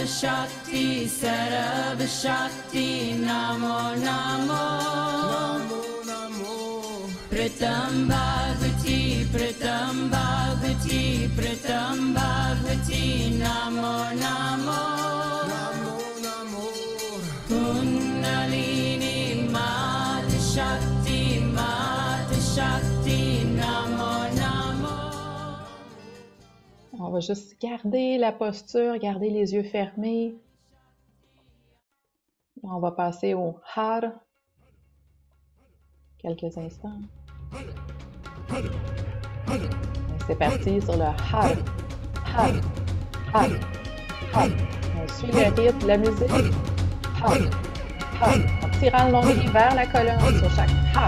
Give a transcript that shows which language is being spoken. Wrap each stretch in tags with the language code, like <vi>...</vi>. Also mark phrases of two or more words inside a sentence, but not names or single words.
<pa>ਸ਼ਕਤੀ, ਸਰਬ ਸ਼ਕਤੀ, ਨਮੋ ਨਮੋ, ਨਮੋ ਨਮੋ, ਪ੍ਰਿਥਮ ਭਗਵਤੀ, ਪ੍ਰਿਥਮ ਭਗਵਤੀ, ਪ੍ਰਿਥਮ ਭਗਵਤੀ, ਨਮੋ ਨਮੋ, ਨਮੋ ਨਮੋ, ਕੁੰਡਲਨੀ ਮਾਤਾ ਸ਼ਕਤੀ, ਮਾਤਾ ਸ਼ਕਤੀ, ਨਮੋ ਨਮੋ.</pa> <fr>On va juste garder la posture, garder les yeux fermés. On va passer au Har. Quelques instants. C'est parti sur le Har.</fr> <pa>Har. Har. Har.</pa> <fr>On suit le rythme de la musique.</fr> <pa>Har. Har.</pa> <fr>En tirant le nombril vers la colonne sur chaque Har.</fr>